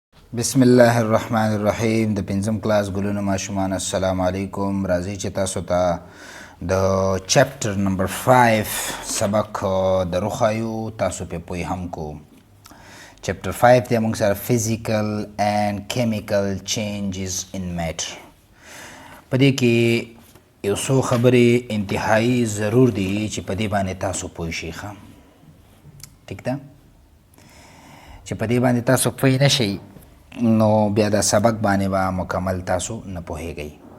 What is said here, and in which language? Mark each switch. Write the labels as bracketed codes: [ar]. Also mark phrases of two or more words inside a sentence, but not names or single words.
[ar] بسم الله الرحمن الرحیم. [ps] د پنځم کلاس ګلونو ماشومان السلام علیکم. راځئ چې تاسو ته د [en] chapter number 5 [ps] سبق دروښایو، تاسو په پوی هم کو. [en] چپټر 5 [ps] دی موږ سره [en] physical and chemical changes in matter. [ps] په دې کې یو څو خبرې انتهایی ضرور دي چې په دې باندې تاسو پوه شئ. ټیک ده؟ چې په دې باندې تاسو پوه نه شئ نو بیا د سبق باندې به مکمل تاسو نه پوهیږئ.